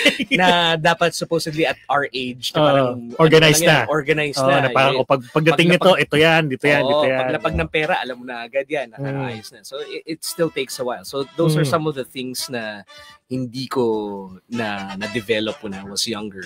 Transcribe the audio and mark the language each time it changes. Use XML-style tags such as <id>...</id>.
<tl>Na dapat supposedly</tl> <en>at our age</en> <tl>na parang organized na. Na parang pagdating nito, ito yan, dito yan. Paglapag ng pera, alam mo na agad yan, nakaayos na.</tl> <en>So it still takes a while. So those are some of the things</en> <tl>na hindi ko na-develop</tl> <en>when I was younger.</en>